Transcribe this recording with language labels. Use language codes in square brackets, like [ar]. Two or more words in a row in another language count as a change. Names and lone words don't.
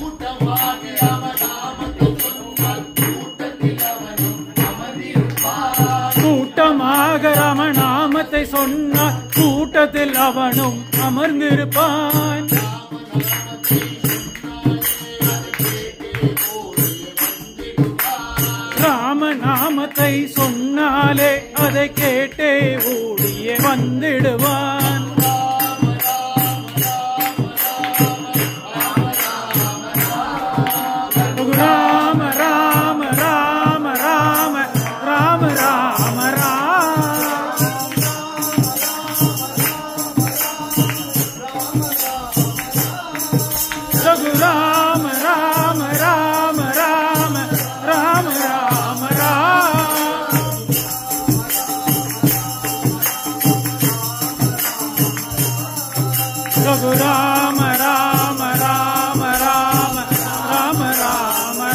[ta] கூட்டமாக ராமநாமத்தை சொன்னால் கூட்டத்தில் அவனும் அமர்ந்திருப்பான். ராமநாமத்தை சொன்னாலே அதை கேட்டே ஓடியே வந்திடுவான். ராம ராம ராம ராம ராம ராம ராம ராம ராம ராம ராம ராம ரகு ராம ராம ராம ராம ராம ராம